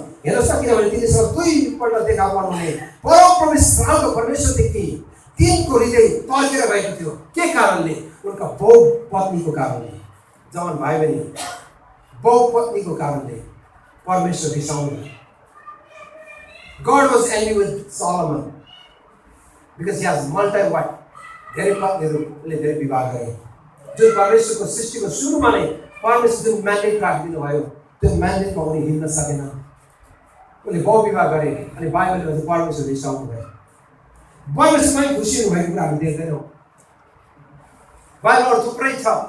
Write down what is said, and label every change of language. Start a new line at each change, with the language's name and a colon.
Nepali: हेर्नुहोस् त, किनभने तिनीसँग 2 पल्ट देखा पर्नुहुने परमप्रभु इस्राएलको परमेश्वरदेखि तिनको हृदय तर्केर गएको थियो। के कारणले? उनका बहु पत्नीको कारणले। जवान भाइ बहिनी, बहु पत्नीको कारणले परमेश्वर रिसाउनु भयो।
English: God was angry with Solomon because he has multi wife.
Nepali: धेरै पत्नीहरूले धेरै विवाह गरे। जुन परमेश्वरको सृष्टिको सुरुमा नै परमेश्वर जुन म्यान्डेट राखिदिनु भयो त्यो म्यान्डेटमा उनी हिँड्न सकेन। उनले बहु विवाह गरे अनि बाइबलले भन्छ परमेश्वर रिसाउनु भयो। परमेश्वरमै खुसी हुनुभएको कुरा हामी देख्दैनौँ। बाइबलमा थुप्रै छ।